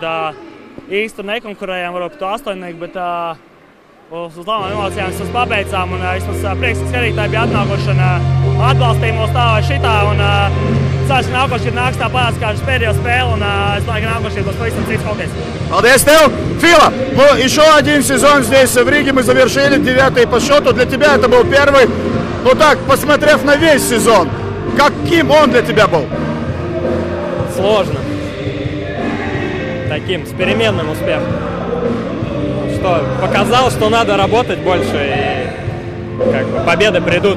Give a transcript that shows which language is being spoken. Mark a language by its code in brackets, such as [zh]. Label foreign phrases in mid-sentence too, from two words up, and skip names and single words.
[lv] Īsti nekonkurējām, varbūt to 8, bet uz labām emocijām mēs pabeidzām. Vismaz prieks, ka skatītāji bija atnākuši un atbalstīja mūs tā vai šitā. Ceru, ka nākošais nāks tāpat kā šis pēdējo spēle, un es domāju, ka нākošais būs pavisam cits hokejs. [ru] Молодец, Тео! Фила, еще один сезон здесь в Риге мы завершили, 9-й по счету. Для тебя это был первый, посмотрев на весь сезон, каким он для тебя был? Сложно. Таким, с переменным успехом. Что показал, что надо работать больше, и победы придут.